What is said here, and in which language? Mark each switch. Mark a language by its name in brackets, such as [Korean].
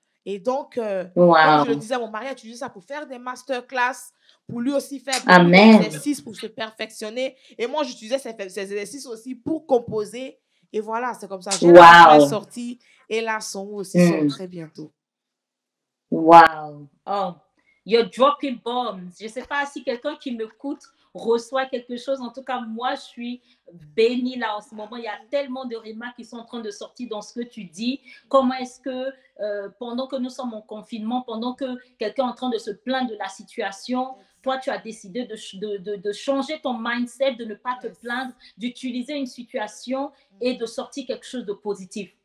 [French] Et donc, comme je le disais, mon mari a utilisé ça pour faire des masterclass, pour lui aussi faire des exercices pour se perfectionner. Et moi, j'utilisais ces exercices aussi pour composer. Et voilà, c'est comme ça. J'ai la sortie et la son aussi sort très bientôt. Wow. [English] Oh, you're dropping bombs. [French] Je ne sais pas si quelqu'un qui m'écoute reçoit quelque chose. En tout cas, moi, je suis bénie là en ce moment. Il y a tellement de remarques qui sont en train de sortir dans ce que tu dis. Comment est-ce que pendant que nous sommes en confinement, pendant que quelqu'un est en train de se plaindre de la situation, toi, tu as décidé de changer ton mindset, de ne pas te plaindre, d'utiliser une situation et de sortir quelque chose de positif.